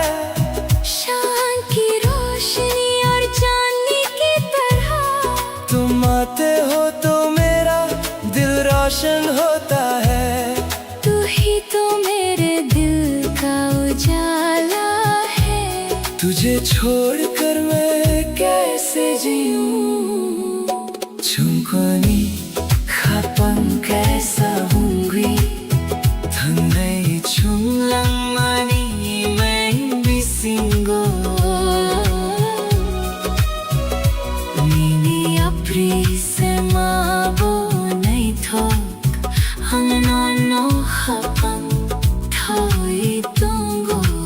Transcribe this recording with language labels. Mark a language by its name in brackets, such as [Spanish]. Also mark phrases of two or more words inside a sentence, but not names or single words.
[Hindi] शाम की रोशनी और चांदनी की तरह तुम आते हो तो मेरा दिल रोशन होता है तू ही तो मेरे दिल का उजाला है तुझे छोड़कर मैं कैसे जीऊं [Turkic languages] Chungkoni khapang kaisa hungri Thangai chunglang mani imeng bisingo Nini apri se mabo nai thok Ang nono khapang thawi tongo